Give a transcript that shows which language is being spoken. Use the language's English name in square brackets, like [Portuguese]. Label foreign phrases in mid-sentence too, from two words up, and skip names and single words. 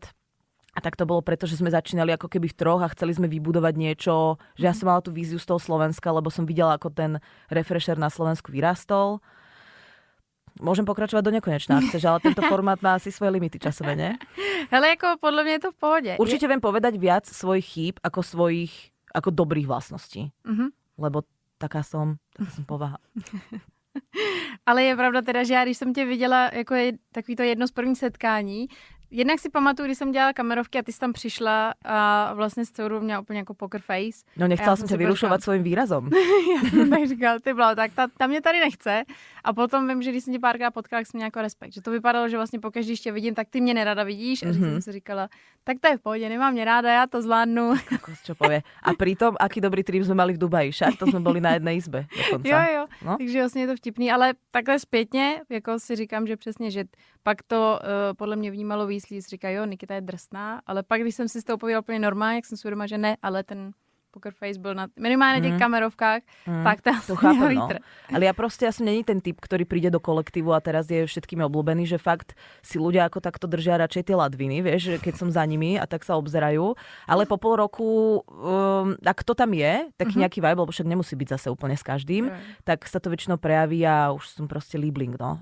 [Slovak] A tak to bolo preto, že sme začínali ako keby v troch a chceli sme vybudovať niečo, že ja som mala tú víziu z toho Slovenska, lebo som videla, ako ten refresher na Slovensku vyrastol. Môžem pokračovať do nekonečna, chceš, ale tento formát má asi svoje limity časové, ne? Hele, ako podľa mňa je to v pohode. Určite viem povedať viac svojich chýb ako dobrých vlastností. Lebo taká som povaha. [Czech] Ale je pravda teda, že já když jsem tě viděla jako takový to jedno z prvních setkání, jednak si pamatuju, když jsem dělala kamerovky a ty jsi tam přišla a vlastně s celou měla úplně jako [English] poker face. [Czech] No nechcela jsem tě vyrušovat svým výrazom. Já jsem tak říkala, ty bláho, tak ta mě tady nechce. A potom vím, že když jsem tě párkrát potkala, tak jsem měla jako respekt. Že to vypadalo, že vlastně pokaždé, když tě vidím, tak ty mě nerada vidíš. A jsem si říkala, tak to je v pohodě, nemám mě ráda, já to zvládnu. [Slovak] Čo povie. A pritom, aký dobrý trip sme mali v Dubaji. Však to sme boli na jednej izbe dokonca. [Czech] Jo. No? Takže vlastně je to vtipný, ale takhle zpětně, jako si říkám, že přesně, že pak to podle mě vnímalo víc, lidí si říkají, jo, Nikita je drsná, ale pak, když jsem si s tou povídala úplně normálně, jak jsem si uvědomila, že ne, ale ten [English] poker face [Czech] byl minimálne na těch kamerovkách, tak tam [Slovak] to chápem, no. Ale ja som není ten typ, ktorý príde do kolektívu a teraz je všetkými obľúbený, že fakt si ľudia ako takto držia radšej tie ladviny, vieš, keď som za nimi a tak sa obzerajú. Ale po pol roku, ak to tam je, taký nejaký vibe, lebo však nemusí byť zase úplne s každým, tak sa to väčšinou prejaví a už som proste líbling, no.